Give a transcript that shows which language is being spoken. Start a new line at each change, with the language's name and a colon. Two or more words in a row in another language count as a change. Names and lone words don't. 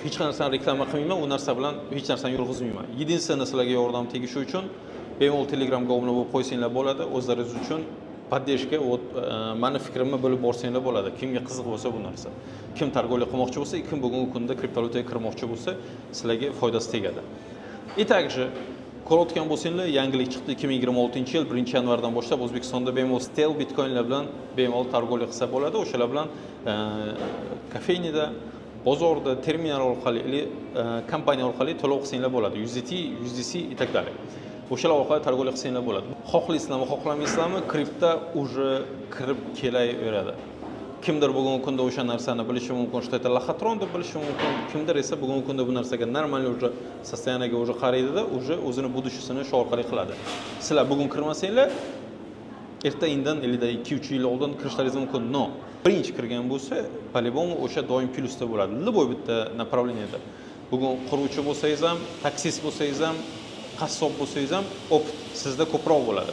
Uzbek: Hech narsani reklama qilmayman, u narsa bilan hech narsani yurg'izmayman. Единственное sizlarga yordam tegishi uchun bemalol Telegramga obuna bo'lib qo'ysanglar bo'ladi, o'zlaringiz uchun
Russian: поддержка, вот
Uzbek: meni fikrimni bilib borsanglar bo'ladi. Kimga qiziq bo'lsa bu narsa. Kim targovlik qilmoqchi bo'lsa, kim bugungi kunda kriptovalyutaga kirmoqchi bo'lsa, sizlarga foydasi tegadi.
Russian: И также
Uzbek: ko'rayotgan bo'lsanglar, yangilik chiqdi 2026-yil 1-yanvardan boshlab O'zbekistonda bemalol stel bitcoinlar bilan bemalol targovlik qilsa bo'ladi. O'shalar bilan kafeynida, bozorda, terminal orqali, kompaniya orqali to'lov qilsanglar bo'ladi.
Russian: USDC и так далее.
Uzbek: O'shalar orqali targovlik qilsanglar bo'ladi. Xohlaysizlarmi, xohlamaysizlarmi, kripto уже kirib kelaveradi. Kimdir bugungi kunda o'sha narsani bilishi mumkin,
Russian: что это лохотрон
Uzbek: deb bilishi mumkin. Kimdir esa bugungi kunda bu narsaga normal
Russian: уже состояниеga
Uzbek: уже qaraydi-da, уже o'zini budishisini shu orqali qiladi. Sizlar bugun kirmasanglar, erta-indin 2-3 yil oldin kirishlaringiz mumkin. No. Birinchi kirgan bo'lsa, по-любому o'sha doim plyusda bo'ladi. Любой bitta направленияda. Bugun quruvchi bo'lsangiz ham, taksist bo'lsangiz ham, qassob bo'lsangiz ham, opit sizda ko'proq bo'ladi.